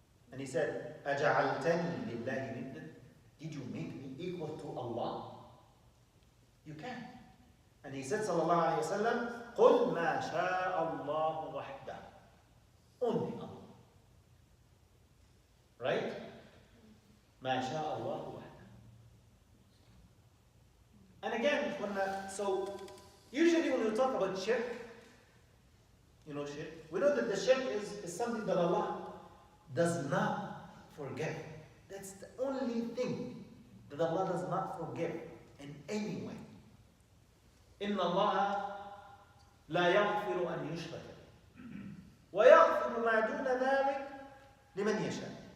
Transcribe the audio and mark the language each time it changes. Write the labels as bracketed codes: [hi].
[en] And he said, [ar] أَجَعَلْتَنِي لِلَّهِ نِدًّا. [en] Did you make me equal to Allah? You can't. And he said, [ar] sallallahu alayhi wa sallam, قُلْ مَا شَاءَ اللَّهُ وَحْدَهُ. [en] Only Allah. Right? [ar] مَا شَاءَ اللَّهُ وَحْدَهُ. [en] And again, so Usually when we talk about shirk, you know shirk, we know that the shirk is something that Allah does not forgive. That's the only thing that Allah does not forgive in any way. [ar] إِنَّ اللَّهَ لَا يَغْفِرُ أَنْ يُشْرَكَ وَيَغْفِرُ مَا دُونَ ذَلِكَ لِمَنْ يَشَاءُ.